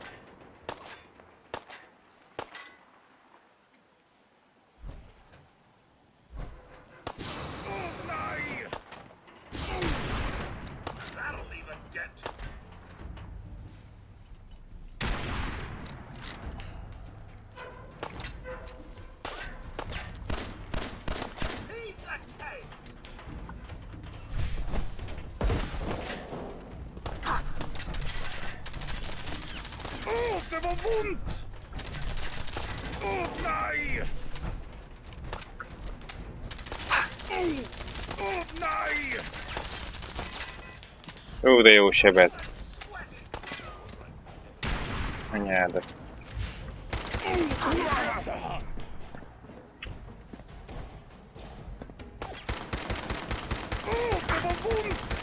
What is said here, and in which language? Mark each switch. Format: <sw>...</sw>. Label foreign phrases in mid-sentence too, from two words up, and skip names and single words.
<en>That'll leave a dent. Pizza cake.</en> <sv>Oh, det var ont! Åh, nej! Åh, nej!</sv> <hu>Ó, de jó sebed. Anyádat.</hu> <sv>Åh, det var ont!</sv>